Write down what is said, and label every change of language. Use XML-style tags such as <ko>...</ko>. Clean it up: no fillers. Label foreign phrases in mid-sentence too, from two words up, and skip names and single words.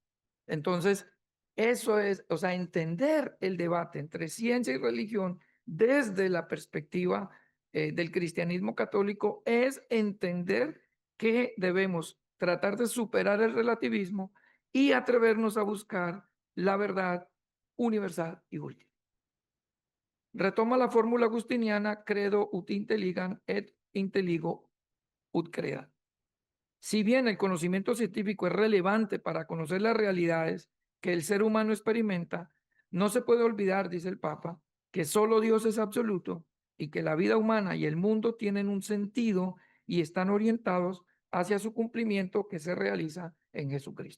<es>Entonces, eso es, o sea, entender el debate entre ciencia y religión desde la perspectiva del cristianismo católico es entender que debemos tratar de superar el relativismo y atrevernos a buscar la verdad universal y última. Retoma la fórmula agustiniana,</es> <la>credo ut intelligam et intelligo ut crea.</la> <es>Si bien el conocimiento científico es relevante para conocer las realidades que el ser humano experimenta, No se puede olvidar, dice el Papa, que solo Dios es absoluto y que la vida humana y el mundo tienen un sentido y están orientados hacia su cumplimiento que se realiza en Jesucristo.</es>